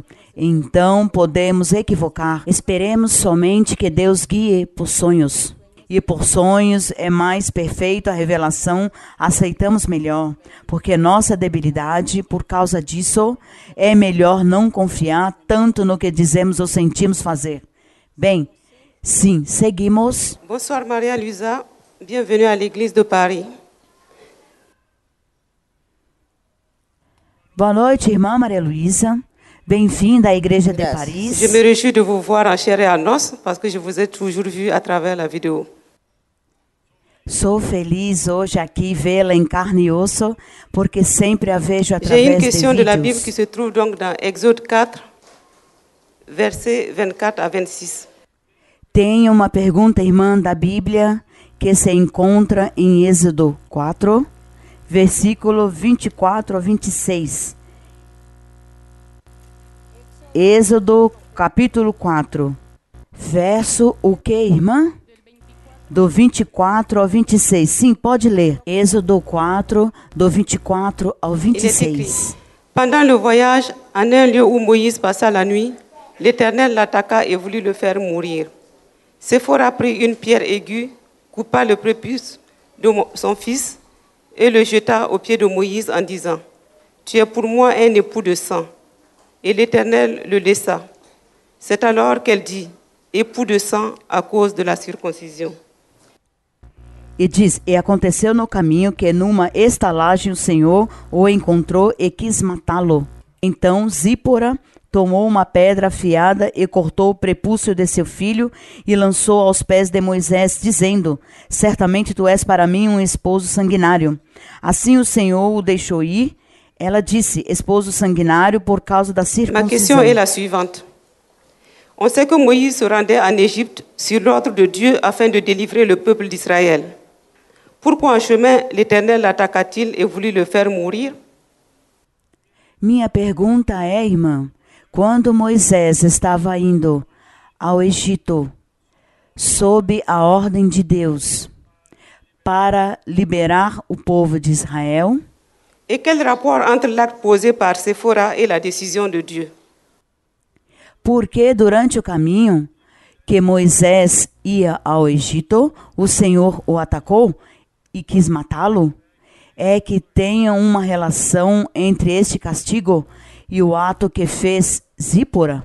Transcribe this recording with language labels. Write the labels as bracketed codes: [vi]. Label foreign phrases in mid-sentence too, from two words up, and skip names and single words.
[pt] Então podemos equivocar. Esperemos somente que Deus guie por sonhos. E por sonhos é mais perfeito a revelação, aceitamos melhor, porque nossa debilidade, por causa disso, é melhor não confiar tanto no que dizemos ou sentimos fazer. Bem, sim, seguimos. [fr] Bonsoir Maria Luisa, bienvenue à l'église de Paris. [pt] Boa noite, irmã Maria Luisa. Bem-vinda à Igreja de Paris. [fr] Je me réjouis de vous voir en chair et en os, parce que je vous ai toujours vu à travers la vidéo. [pt] Sou feliz hoje aqui vê-la em carne e osso, porque sempre a vejo através [fr] J'ai une [pt] de [fr] question de la Bible [pt] vídeos. [fr] qui se trouve donc dans Exode 4, versets 24 à 26. [pt] Tenho uma pergunta, irmã, da Bíblia, que se encontra em Êxodo 4, versículo 24 a 26. Êxodo, capítulo 4. Verso o que, irmã? Do 24 ao 26. Sim, pode ler. Êxodo 4, do 24 ao [fr] Il est écrit, [pt] 26. [fr] pendant le voyage, en un lieu où Moïse passa la nuit, l'Éternel l'attaqua et voulut le faire mourir. Séphora prit une pierre aiguë, coupa le prépuce de son fils et le jeta aux pieds de Moïse en disant, « Tu es pour moi un époux de sang. » Et l'Éternel le laissa. C'est alors qu'elle dit, « Époux de sang à cause de la circoncision. » [pt] E diz, e aconteceu no caminho que numa estalagem o Senhor o encontrou e quis matá-lo. Então Zípora tomou uma pedra afiada e cortou o prepúcio de seu filho e lançou aos pés de Moisés, dizendo, certamente tu és para mim um esposo sanguinário. Assim o Senhor o deixou ir. Ela disse, esposo sanguinário por causa da [fr] Ma question [pt] circuncisão. [fr] est la suivante. On sait que Moïse se rendait en Égypte sur l'ordre de Dieu afin de délivrer le peuple d'Israël. Pourquoi en chemin l'Éternel l'attaqua-t-il et voulut le faire mourir? [pt] Minha pergunta é, irmã, quando Moisés estava indo ao Egito, sob a ordem de Deus, para liberar o povo de Israel, [fr] Et quel rapport entre l'acte posé par Séphora et la décision de Dieu? [pt] porque durante o caminho que Moisés ia ao Egito, o Senhor o atacou e quis matá-lo? É que tenha uma relação entre este castigo e o ato que fez Zípora?